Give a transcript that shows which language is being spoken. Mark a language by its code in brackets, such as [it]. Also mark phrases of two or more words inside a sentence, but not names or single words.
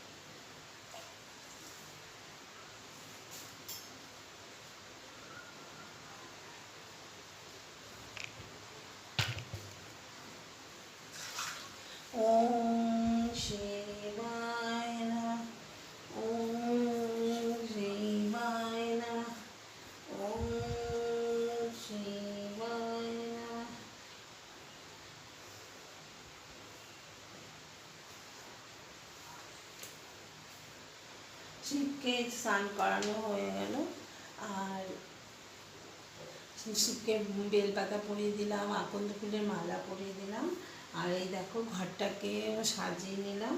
[sa] ओम शिवाय नमः, ओम शिवाय नमः, ओम शिवाय नमः। [bn] শিবকে স্নান করানো হয়ে গেল, আর শিবকে বেলপাতা পরিয়ে দিলাম, আকন্দ ফুলের মালা পরিয়ে দিলাম, আর এই দেখো ঘরটাকে সাজিয়ে নিলাম।